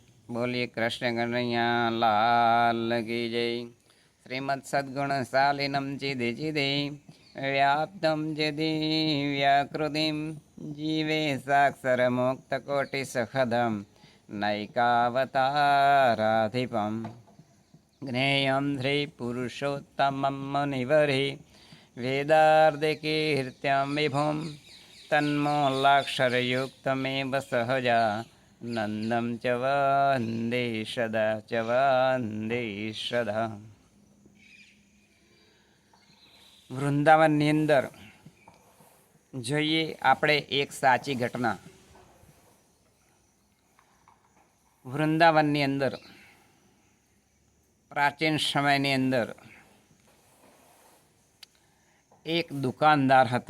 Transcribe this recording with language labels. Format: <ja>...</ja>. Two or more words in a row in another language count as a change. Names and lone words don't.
<hi>बोलिए कृष्ण कन्हैया लाल की जय।</hi> <sa>श्रीमद सद्गुण शालिनम चिदि चिदि व्याप्तम चिदि व्याकृतिम जीवे साक्षर मुक्त कोटि सखदम नैकावताराधिपम ज्ञेयं श्री पुरुषोत्तमं मुनिवरे वेदार्धकीर्त्यं विभुं तन्मूलाक्षरयुक्तमेव सहजा नंदम च वंदे सदा च वंदे सदा।</sa> <gu>વૃંદાવનની અંદર જોઈએ આપણે એક સાચી ઘટના. વૃંદાવનની અંદર પ્રાચીન સમયની અંદર એક દુકાનદાર હતો.</gu>